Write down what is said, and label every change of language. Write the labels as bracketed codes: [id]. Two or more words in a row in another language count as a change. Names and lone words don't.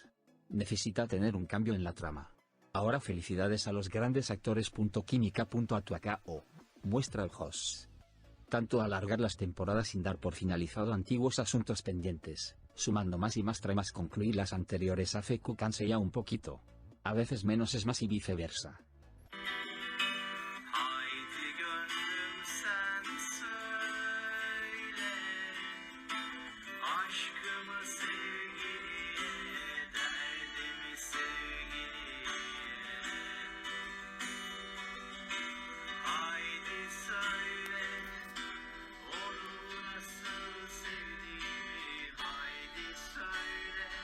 [es] Necesita tener un cambio en la trama. Ahora felicidades a los grandes actores. Química.atuacao. Muestra el host. Tanto alargar las temporadas sin dar por finalizado antiguos asuntos pendientes, sumando más y más tramas, concluir las anteriores hace que canse ya un poquito. A veces menos es más y viceversa. [tr] Haydi gönlüm sen söyle, aşkımı sevgiliye, derdimi sevgiliye. Haydi söyle, onu nasıl sevdiğimi, haydi söyle,